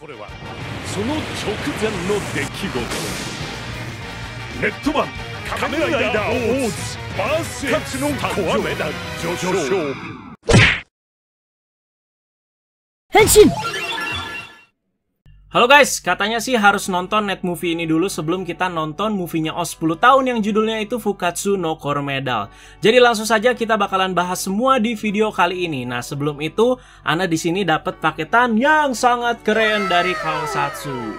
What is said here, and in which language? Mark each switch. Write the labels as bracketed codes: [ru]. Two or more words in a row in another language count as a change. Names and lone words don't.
[ja] その直前の出来事。ネットマン仮面ライダーオーズバース X のコアメダル序章。変身! [id] Halo guys, katanya sih harus nonton [en] net movie [id] ini dulu sebelum kita nonton movie-nya OS 10 tahun yang judulnya itu Fukatsu no Core Medal. Jadi langsung saja kita bakalan bahas semua di video kali ini. Nah, sebelum itu, Ana di sini dapat paketan yang sangat keren dari Kaosatsu.